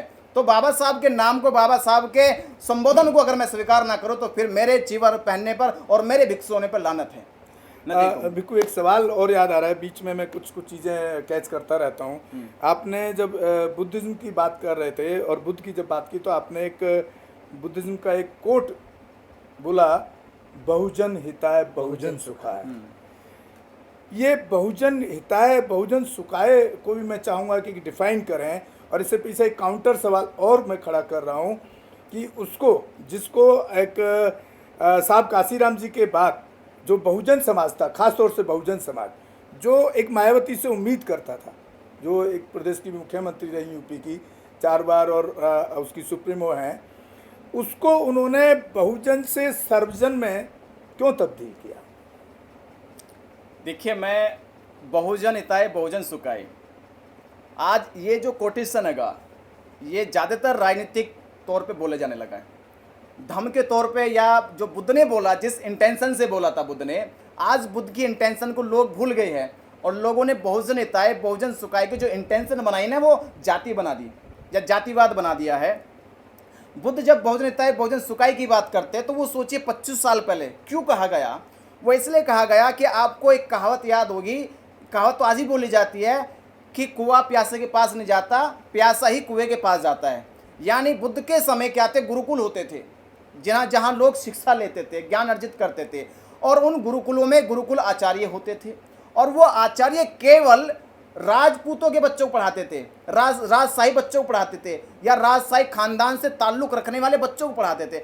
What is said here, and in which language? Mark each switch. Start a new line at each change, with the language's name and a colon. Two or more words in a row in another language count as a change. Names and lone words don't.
Hindi: तो बाबा साहब के नाम को, बाबा साहब के संबोधन को अगर मैं स्वीकार ना करूं तो फिर मेरे चीवर पहनने पर और मेरे भिक्षु होने पर लानत है। भिक्खु, एक सवाल और याद आ रहा है, बीच में मैं कुछ चीज़ें कैच करता रहता हूँ। आपने जब बुद्धिज्म की बात कर रहे थे और बुद्ध की जब बात की तो आपने एक बुद्धिज्म का एक कोट बोला,
Pali: बहुजन हिताय बहुजन सुखाय।
Hindi: ये
Pali: बहुजन हिताय बहुजन सुखाय
Hindi: को भी मैं चाहूँगा कि डिफाइन करें। और इससे पीछे एक काउंटर सवाल और मैं खड़ा कर रहा हूँ कि उसको, जिसको एक साहब काशीराम जी के बाद जो बहुजन समाज था, खास तौर से बहुजन समाज, जो एक मायावती से उम्मीद करता था, जो एक प्रदेश की मुख्यमंत्री रही यूपी की 4 बार और उसकी सुप्रीमो हैं, उसको उन्होंने बहुजन से सर्वजन में क्यों तब्दील किया? देखिए, मैं
Pali: बहुजन हिताय बहुजन सुखाय,
Hindi: आज ये जो कोटेशन हैगा ये ज़्यादातर राजनीतिक तौर पे बोले जाने लगा है, धर्म के तौर पे, या जो बुद्ध ने बोला, जिस इंटेंशन से बोला था बुद्ध ने, आज बुद्ध की इंटेंशन को लोग भूल गए हैं और लोगों ने
Pali: बहुजन हिताय बहुजन सुखाय
Hindi: की जो इंटेंशन बनाई ना वो जाति बना दी या जातिवाद बना दिया है। बुद्ध जब
Pali: बहुजन हिताय बहुजन सुखाय
Hindi: की बात करते हैं तो वो सोचिए 25 साल पहले क्यों कहा गया। वो इसलिए कहा गया कि आपको एक कहावत याद होगी, कहावत तो आज ही बोली जाती है कि कुआं प्यासे के पास नहीं जाता, प्यासा ही कुएं के पास जाता है। यानी बुद्ध के समय क्या थे, गुरुकुल होते थे जहाँ लोग शिक्षा लेते थे, ज्ञान अर्जित करते थे, और उन गुरुकुलों में गुरुकुल आचार्य होते थे और वो आचार्य केवल राजपूतों के बच्चों को पढ़ाते थे, राजशाही बच्चों को पढ़ाते थे या राजशाही खानदान से ताल्लुक रखने वाले बच्चों को पढ़ाते थे।